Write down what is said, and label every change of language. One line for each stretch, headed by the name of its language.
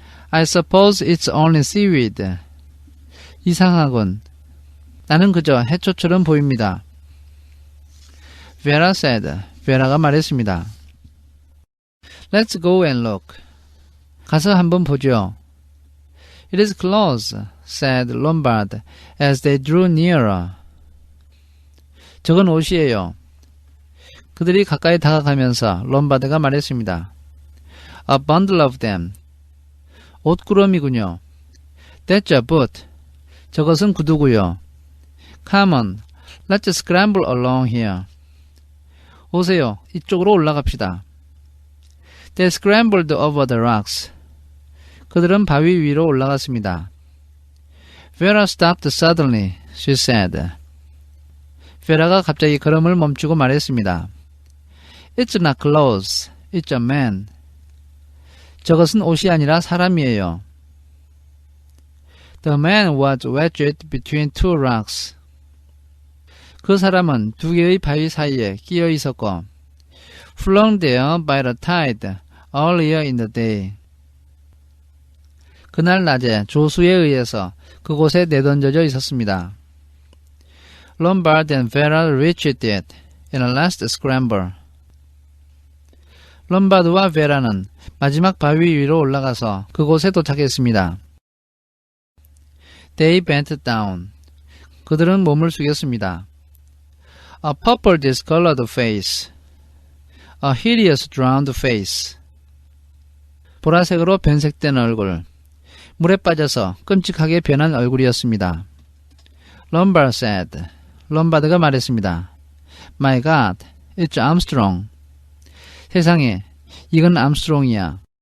English: I suppose it's only seaweed.
Korean: 이상하군. 나는 그저 해초처럼 보입니다.
English: Vera said.
Korean: 베라가 말했습니다.
English: Let's go and look.
Korean: 가서 한번 보죠.
English: It is close, said Lombard as they drew nearer.
Korean: 저건 옷이에요. 그들이 가까이 다가가면서 롬바드가 말했습니다.
English: A bundle of them.
Korean: 옷구러미군요.
English: That's a boot.
Korean: 저것은 구두고요.
English: Come on, let's scramble along here.
Korean: 오세요. 이쪽으로 올라갑시다.
English: They scrambled over the rocks.
Korean: 그들은 바위 위로 올라갔습니다.
English: Vera stopped suddenly, she said.
Korean: 베라가 갑자기 걸음을 멈추고 말했습니다.
English: It's not clothes, it's a man.
Korean: 저것은 옷이 아니라 사람이에요.
English: The man was wedged between two rocks.
Korean: 그 사람은 두 개의 바위 사이에 끼어 있었고
English: flung there by the tide earlier in the day.
Korean: 그날 낮에 조수에 의해서 그곳에 내던져져 있었습니다.
English: Lombard and Vera reached it in a last scramble.
Korean: 롬바드와 베라는 마지막 바위 위로 올라가서 그곳에 도착했습니다.
English: They bent down.
Korean: 그들은 몸을 숙였습니다.
English: A purple discolored face. A hideous drowned face.
Korean: 보라색으로 변색된 얼굴. 물에 빠져서 끔찍하게 변한 얼굴이었습니다.
English: Lombard said.
Korean: 롬바드가 말했습니다.
English: My God, it's Armstrong.
Korean: 세상에, 이건 암스트롱이야.